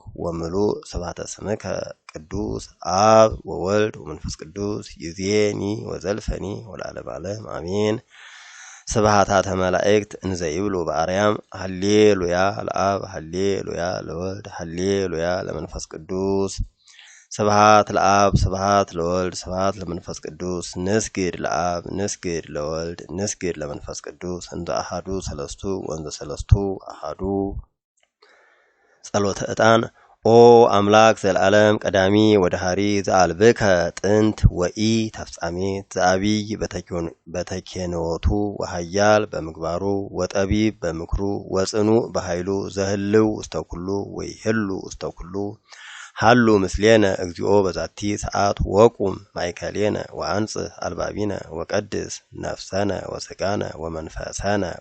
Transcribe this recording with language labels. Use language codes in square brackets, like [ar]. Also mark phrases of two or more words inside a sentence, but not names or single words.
[gez] ወምሉእ ስብሐተ ስምከ ቅዱስ አብ ወወልድ ወመንፈስ ቅዱስ ይእዜኒ ወዘልፈኒ ወለዓለመ ዓለም አሜን። ስብሐታተ መላእክት እንዘ ይብሉ በአርያም ሃሌሉያ ለአብ ሃሌሉያ ለወልድ ሃሌሉያ ለመንፈስ ቅዱስ ስብሐት ለአብ ስብሐት ለወልድ ስብሐት ለመንፈስ ቅዱስ ንስግድ ለአብ ንስግድ ለወልድ ንስግድ ለመንፈስ ቅዱስ እንዘ አሐዱ ሰለስቱ ወንዘ ሰለስቱ አሐዱ። ጸሎተ ዕጣን ኦ አምላክ ዘለዓለም ቀዳሚ ወደሃሪ ዘአልብከ ጥንት ወኢ ተፍጻሜት ዘአቢይ በተኬኖቱ ወሃያል በምግባሩ ወጠቢብ በምክሩ ወጽኑዕ በኃይሉ ዘህልው ውስተ ኩሉ ወይህሉ ውስተ ኩሉ ሃሉ ምስሌነ እግዚኦ በዛቲ ሰዓት ወቁም ማእከሌነ ወአንጽሕ አልባቢነ ወቀድስ ነፍሰነ ወስጋነ ወመንፈሰነ